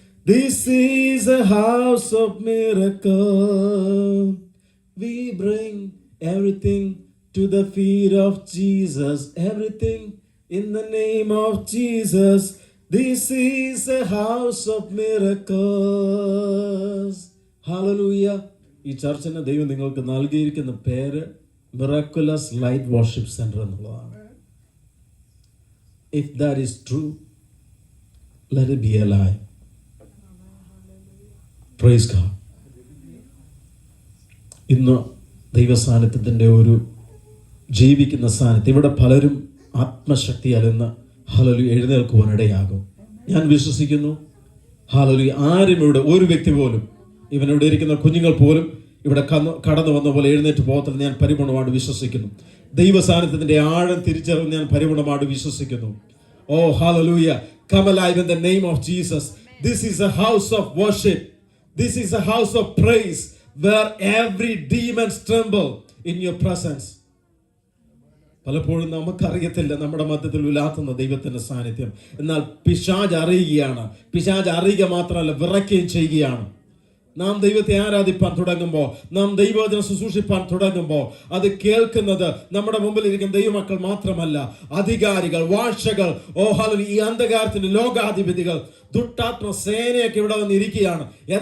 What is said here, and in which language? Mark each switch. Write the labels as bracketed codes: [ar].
[en] This is a house of miracles. We bring everything to the feet of Jesus. Everything in the name of Jesus. This is a house of miracles. Hallelujah. [ml] ഈ ചർച്ചിന് ദൈവം നിങ്ങൾക്ക് നൽകിയിരിക്കുന്ന പേര് miraculous light worship centre എന്നുള്ളതാണ്. [en] If that is true, let it be alive. Praise God. [ml] ഇന്ന് ദൈവ സാന്നിധ്യത്തിൻ്റെ ഒരു ജീവിക്കുന്ന സാന്നിധ്യം ഇവിടെ പലരും ആത്മശക്തിയാൽ ഇന്ന് ഹല്ലേലൂയ എഴുന്നേൽക്കുവാനിടയാകും. ഞാൻ വിശ്വസിക്കുന്നു. ഹല്ലേലൂയ. ആരും ഇവിടെ ഒരു വ്യക്തി പോലും, ഇവനിവിടെ ഇരിക്കുന്ന കുഞ്ഞുങ്ങൾ പോലും ഇവിടെ കടന്നു വന്ന പോലെ എഴുന്നേറ്റ് പോകത്തില്ല. ഞാൻ പരിപൂർണമായിട്ട് വിശ്വസിക്കുന്നു. ദൈവ സാന്നിധ്യത്തിന്റെ ആഴം തിരിച്ചറിഞ്ഞ് ഞാൻ പരിപൂർണമായിട്ട് വിശ്വസിക്കുന്നു. ഓ hallelujah. [en] Come alive in the name of Jesus. This is a house of worship. This is a house of praise. where every demon tremble in your presence. [ml] പലപ്പോഴും നമുക്കറിയത്തില്ല നമ്മുടെ മധ്യത്തിൽ ഉലാത്തുന്ന ദൈവത്തിന്റെ സാന്നിധ്യം. എന്നാൽ പിശാച് അറിയുകയാണ്. പിശാച് അറിയുക മാത്രമല്ല, വിറയ്ക്കുകയും ചെയ്യുകയാണ്. നാം ദൈവത്തെ ആരാധിപ്പാൻ തുടങ്ങുമ്പോൾ, നാം ദൈവവചനം ശുശ്രൂഷിപ്പാൻ തുടങ്ങുമ്പോൾ, അത് കേൾക്കുന്നത് നമ്മുടെ മുമ്പിൽ ഇരിക്കുന്ന ദൈവമക്കൾ മാത്രമല്ല, അധികാരികൾ, വാഴ്ചകൾ, ഈ അന്ധകാരത്തിന്റെ ലോകാധിപതികൾ, ദുഷ്ടാത്മ സേനയൊക്കെ ഇവിടെ വന്നിരിക്കുകയാണ്.